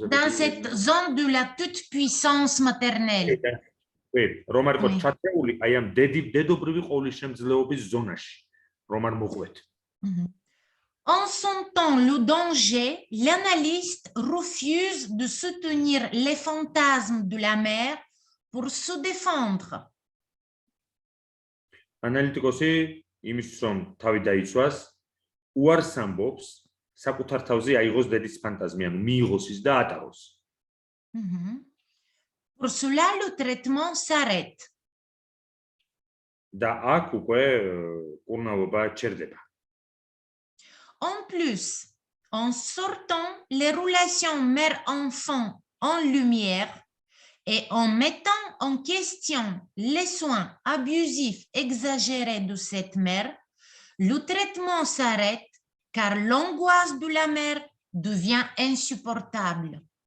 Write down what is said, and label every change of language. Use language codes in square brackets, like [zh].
[fr] cette zone de la toute puissance maternelle. [ka] Oui, რომ არ იყოთ ჩათრეული აი ამ დედობრივი ყოვლისშემძლეობის ზონაში, რომ არ მოხვდეთ. [fr] En sentant le danger, l'analyste refuse de soutenir les fantasmes de la mère pour se défendre. [ka] Analytikოსი იმისთვის რომ თავი დაიცვას, უარს ამბობს, საკუთარ თავზე აიღოს დედის ფანტაზმი, ანუ მიიღოს ის და ატაროს. [fr] Pour cela, le traitement s'arrête. [ka] და აქ უკვე კურნალობა ჩერდება. [fr] En plus, en sortant les relations mère-enfant en lumière et en mettant en question les soins abusifs exagérés de cette mère, le traitement s'arrête car l'angoisse de la mère devient insupportable.